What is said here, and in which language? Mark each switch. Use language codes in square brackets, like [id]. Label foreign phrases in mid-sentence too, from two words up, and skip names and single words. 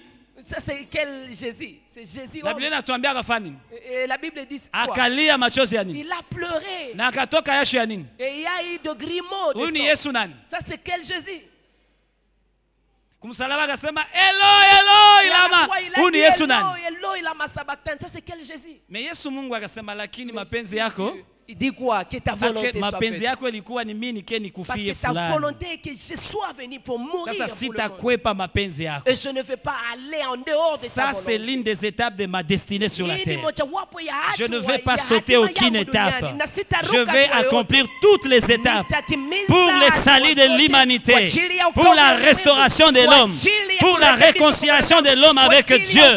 [fr] Ça c'est quel Jésus? C'est Jésus homme. Et la Bible dit quoi? Il a pleuré. Et il y a eu de grumeaux de sang. Ça c'est quel Jésus? Ça c'est quel Jésus? [sw] Mais Yesu Mungu akasema lakini mapenzi yako [fr] il dit quoi? Que ta volonté soit [sw] mapenzi yako ilikuwa ni mimi [fr] parce que ta volonté est que je sois venu pour mourir. [sw] Sasa sitakwepa mapenzi yako. [fr] Et je ne vais pas aller en dehors de ta volonté. Ça c'est l'une des étapes de ma destinée sur la terre. Je ne vais pas sauter aucune étape. Je vais accomplir toutes les étapes pour le salut de l'humanité, pour la restauration de l'homme, pour la réconciliation de l'homme avec Dieu.